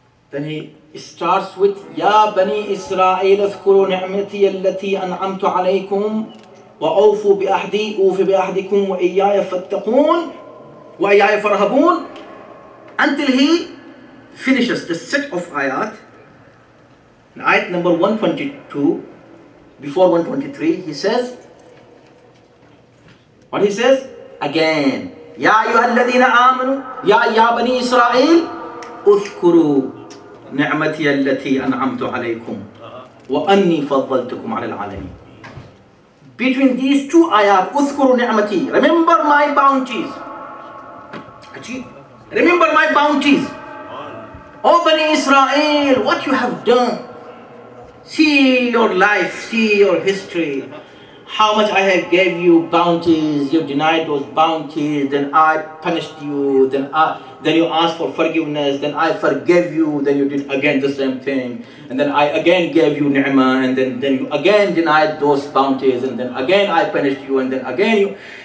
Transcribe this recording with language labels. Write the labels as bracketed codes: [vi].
[en] Then he starts with Ya Bani Israel [ar] اذكروا نعمتي التي أنعمت عليكم وأوفوا بأحدي أوف بأحدكم وإياي فاتقون وإياي فارهبون, [en] until he finishes the set of ayat. In ayat number 122, before 123, he says, what he says? Again, [ar] Ya ayyuhalladhina amanu, Ya Bani Israel, اذكروا نعمتي التي أنعمت عليكم وأني فضلتكم على العالمين. [en] Between these two ayat, [ar] اذكروا نعمتي, [en] remember my bounties. Remember my bounties. O Bani Israel, what you have done. See your life, see your history. How much I have gave you bounties, you denied those bounties, then I punished you, then you asked for forgiveness, then I forgave you, then you did again the same thing, and then I again gave you ni'mah, and then you again denied those bounties, and then again I punished you, and then again you...